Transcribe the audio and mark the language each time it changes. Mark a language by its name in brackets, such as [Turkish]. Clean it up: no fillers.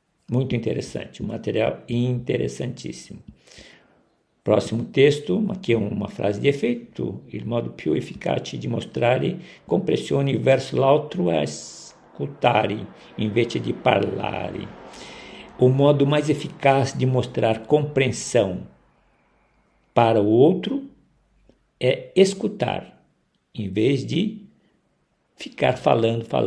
[Portuguese] Muito interessante, um material interessantíssimo. Próximo texto, aqui é uma frase de efeito: [Italian] il modo più efficace di mostrare compressione verso l'altro è ascoltare invece di parlare. [Portuguese] O modo mais eficaz de mostrar compreensão para o outro é escutar, em vez de ficar falando.